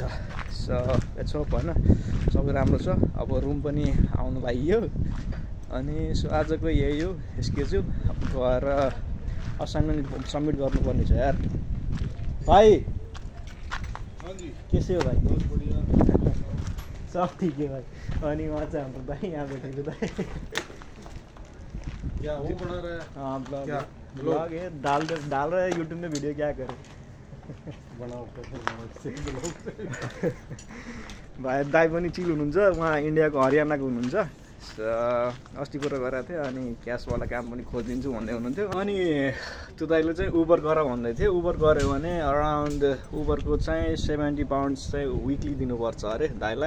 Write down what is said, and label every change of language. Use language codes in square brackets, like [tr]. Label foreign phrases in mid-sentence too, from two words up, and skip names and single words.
[en] so that's hope [ne] होइन, सबै राम्रो छ। अब रुम पनि आउनु लाग्यो। अनि सो आजको यही हो स्केड्युल। गएर असाइनमेन्ट सबमिट गर्नुपर्ने छ यार। [hi] भाइ कैसे हो भाइ? सब ठीक है भाई। [ne] अनि वहाँ चाहिँ हाम्रो भाइ यहाँ बैठेको भाइ। [hi] क्या वो बना रहा है? हाँ क्या? ब्लॉग है। डाल रहा है यूट्यूब में वीडियो, क्या करें। बनाओ [ne] भाइ दाइ पनि चिल हुनुहुन्छ। उहाँ इन्डियाको हरियाणाको हुनुहुन्छ। अस्ति कुरा गरेको थिएँ। अनि क्यासवाला काम पनि खोजिदिन्छु भन्दै हुनुहुन्थ्यो। अनि त्यो दाइले चाहिँ उबर गर भन्दै थियो। उबर गऱ्यो भने अराउन्ड उबरको चाहिँ 70 पाउन्ड्स चाहिँ विकली दिनुपर्छ अरे दाइलाई।